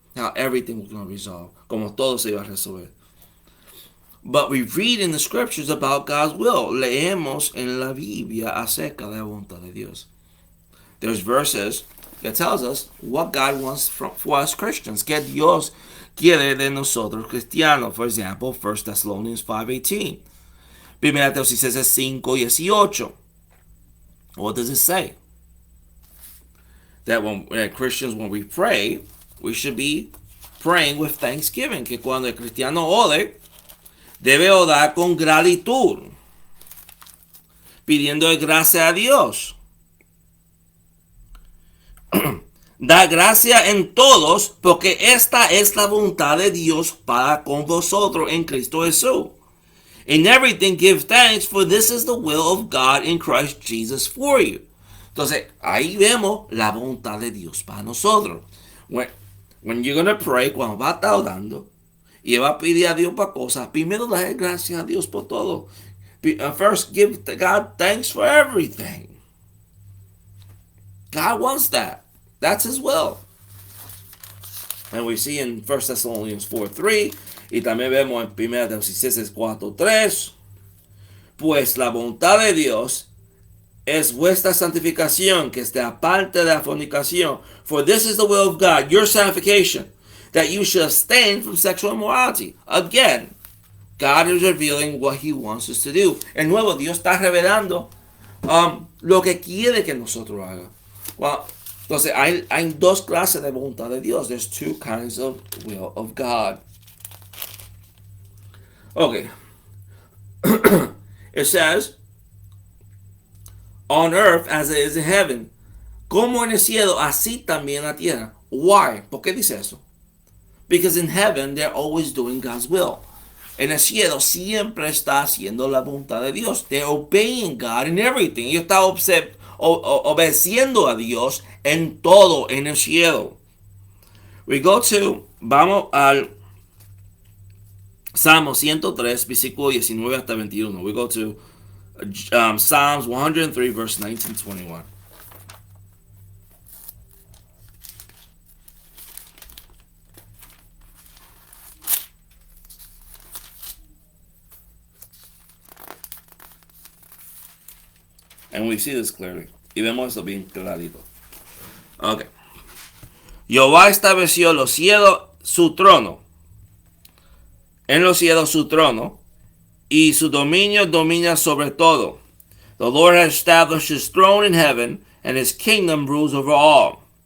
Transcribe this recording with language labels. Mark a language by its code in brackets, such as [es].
[en] How everything was going to resolve. [es] Como todo se iba a resolver. [en] But we read in the scriptures about God's will. [es] Leemos en la Biblia acerca de la voluntad de Dios. [en] There's verses that tells us what God wants for us Christians. [es] Que Dios quiere de nosotros cristianos. [en] For example, 1 Thessalonians 5:18. [es] Primera Tesalonicenses 5:18. [en] What does it say? That when Christians, when we pray, we should be praying with thanksgiving. [es] Que cuando el cristiano ore, debe orar con gratitud, pidiendo gracia a Dios. Da gracia en todos, porque esta es la voluntad de Dios para con vosotros en Cristo Jesús. [en] In everything give thanks, for this is the will of God in Christ Jesus for you. [es] Entonces, ahí vemos la voluntad de Dios para nosotros. [en] When you're going to pray, [es] cuando va a estar orando, y va a pedir a Dios para cosas, primero dar gracias a Dios por todo. [en] First, give God thanks for everything. God wants that. That's his will. And we see in 1 Thessalonians 4:3, [es] Y también vemos en 1 Tesalonicenses 4:3, pues la voluntad de Dios es vuestra santificación, que esté aparte de la fornicación. [en] For this is the will of God, your sanctification, that you should abstain from sexual immorality. Again, God is revealing what He wants us to do. [es] De nuevo, Dios está revelando lo que quiere que nosotros hagamos. Well, entonces, hay dos clases de voluntad de Dios. [en] There's two kinds of will of God. Okay. It says, on earth as it is in heaven. [es] Como en el cielo, así también en la tierra. [en] Why? [es] ¿Por qué dice eso? [en] Because in heaven, they're always doing God's will. [es] En el cielo siempre está haciendo la voluntad de Dios. [en] They're obeying God in everything. [es] Ellos están obedeciendo a Dios en todo en el cielo. Vamos al Salmo 103, versículo 19 hasta 21. [en] We go to Psalms 103, verse 19 to 21. And we see this clearly. [es] Y vemos esto bien clarito. [en] Ok. [es] Jehová estableció los cielos, su trono. En los cielos su trono. Y su dominio domina sobre todo. [en] The Lord has established his throne in heaven, and his kingdom rules over all.